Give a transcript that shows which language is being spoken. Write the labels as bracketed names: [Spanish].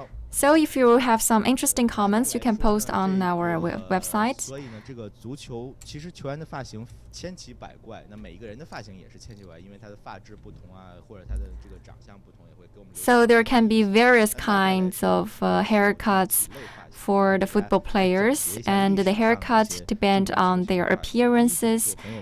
[English] So if you have some interesting comments, you can post on our website. [Chinese] 所以呢，这个足球其实球员的发型千奇百怪，那每一个人的发型也是千奇百怪，因为他的发质不同啊，或者他的这个长相不同，也会给我们。 [English] So there can be various kinds of haircuts for the football players, and the haircut depend on their appearances.